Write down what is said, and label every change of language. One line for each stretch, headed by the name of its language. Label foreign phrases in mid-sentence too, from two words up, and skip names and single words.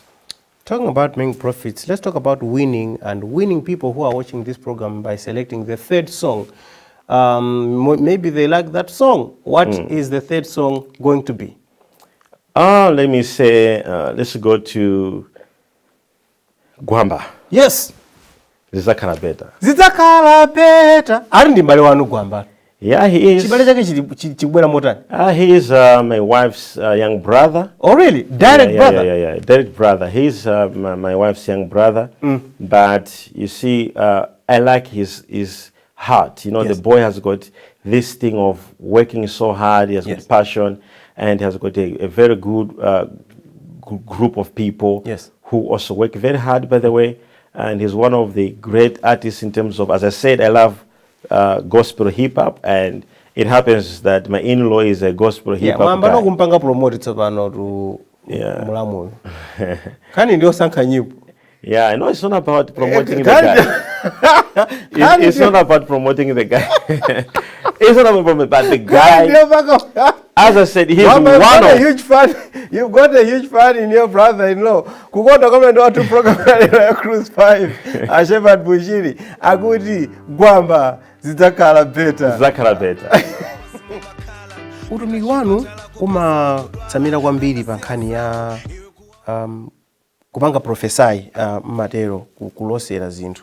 English: Talking about making profits, let's talk about winning and winning people who are watching this program by selecting the third song. Maybe they like that song. What is the third song going to be? Let me say, let's go to Gwamba. Yes.
Nyanja: Zizakhala better. Zizakhala better. Ari ndi mbale wanu Gwamba.
English: Yeah, he is.
Nyanja: Chibale chake chikubwera motani?
English: He is my wife's young brother. Oh, really? Direct brother? Yeah. Direct brother. He's my wife's young brother. But you see, I like his heart. You know, Yes. the boy has got this thing of working so hard. He has got passion, and he has got a very good group of people who also work very hard, by the way. And he's one of the great artists in terms of, as I said, I love gospel hip hop, and it happens that my in-law is a gospel hip hop guy.
Nyanja: Kumpanga promote tsopano to Malawi. Kani ndio sankha nyimbo.
English: Yeah, I know it's not about promoting the guy. It's not about promoting the guy. It's not about promoting, but the guy, as I said, he's one of a huge fan. You've got a huge fan in your brother-in-law.
Nyanja: Kugonda comment watu program ya Cruise 5. Shepherd Bushiri. Akuti gwamba zitakhala better. Utumiki wanu umatsamira kwambiri pa nkhani ya kupanga profesai matero kulosera zinthu.